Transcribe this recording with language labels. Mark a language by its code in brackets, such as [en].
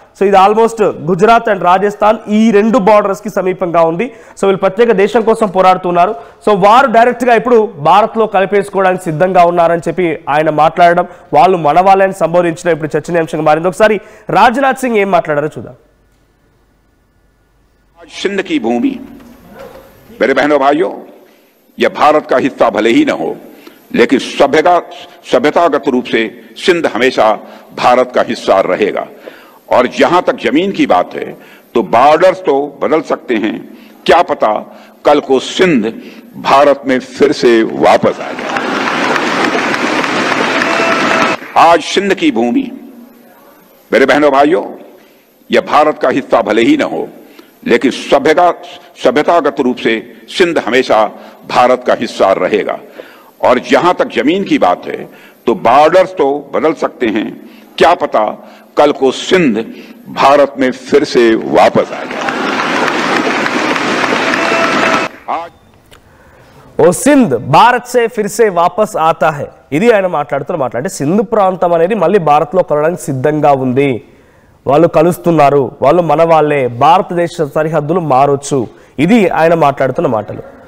[te] So ఇది almost Gujarat and Rajasthan ఈ రెండు బార్డర్స్కి సమీపంగా ఉంది. సో వీళ్ళు ప్రత్యేక దేశం కోసం పోరాడుతున్నారు. సో వారు డైరెక్ట్గా ఇప్పుడు భారత్లో కలిపేసుకోవడానికి సిద్ధంగా ఉన్నారని చెప్పి ఆయన మాట్లాడడం, వాళ్ళు మన వాళ్ళని సంబోధించడం ఇప్పుడు చర్చనీయాంశంగా మారింది. ఒకసారి రాజ్నాథ్ సింగ్ ఏం మాట్లాడారో చూద్దాం. [hi] सिंध की भूमि, मेरे बहनों भाइयों, यह भारत का हिस्सा भले ही न हो, लेकिन सभ्यतागत रूप से सिंध हमेशा भारत का हिस्सा रहेगा. और जहां तक जमीन की बात है तो बॉर्डर्स तो बदल सकते हैं, क्या पता कल को सिंध भारत में फिर से वापस आ जाए. आज सिंध की भूमि, मेरे बहनों भाइयों, यह भारत का हिस्सा भले ही न हो, लेकिन सभ्यतागत रूप से सिंध हमेशा भारत का हिस्सा रहेगा. और जहां तक जमीन की बात है तो बॉर्डर्स तो बदल सकते हैं, क्या पता कल को सिंध भारत में फिर से वापस आ जाए। ఓ సింధ్ భారత్ సే ఫిర్ సే వాపస్ ఆతా హై, [te] ఇది ఆయన మాట్లాడుతూ సింధు ప్రాంతం అనేది మళ్ళీ భారత్లో కలవడానికి సిద్ధంగా ఉంది, వాళ్ళు కలుస్తున్నారు, వాళ్ళు మన వాళ్ళే, భారతదేశ సరిహద్దులు మారొచ్చు, ఇది ఆయన మాట్లాడుతున్న మాటలు.